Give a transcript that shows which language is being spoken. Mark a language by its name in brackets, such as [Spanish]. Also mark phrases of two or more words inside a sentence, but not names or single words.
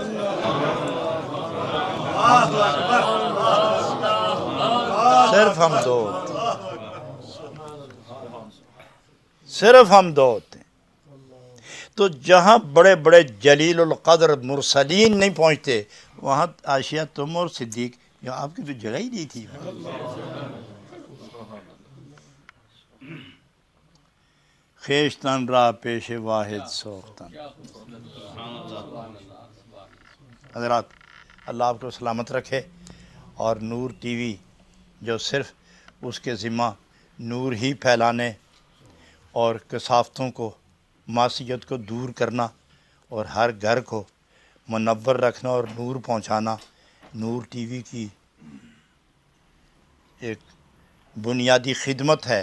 [Urdu] صرف ہم دو ہوتے ہیں. تو جہاں بڑے بڑے جلیل القدر مرسلین نہیں پہنچتے وہاں عائشہ تم اور صدیق، آپ کی تو جگہ ہی نہیں تھی. [Persian] خیشتن را پیش واحد سوختن. [Urdu] حضرات اللہ آپ کو سلامت رکھے. اور نور ٹی وی جو صرف اس کے ذمہ نور ہی پھیلانے اور کثافتوں کو معصیت کو دور کرنا اور ہر گھر کو منور رکھنا اور نور پہنچانا نور ٹی وی کی ایک بنیادی خدمت ہے.